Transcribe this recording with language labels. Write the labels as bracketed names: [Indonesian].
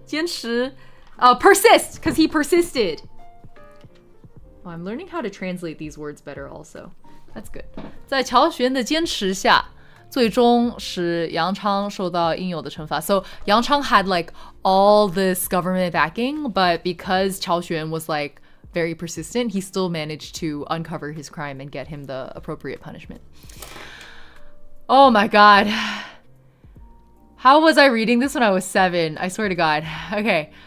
[English] 坚持 persist, because he persisted. Oh, I'm learning how to translate these words better also. That's good. [Chinese] 在乔玄的坚持下，最终使杨昌受到应有的惩罚. [English] So Yang Chang had like all this government backing, but because Qiao Xuan was like very persistent, he still managed to uncover his crime and get him the appropriate punishment. Oh my god. How was I reading this when I was 7? I swear to God. Okay.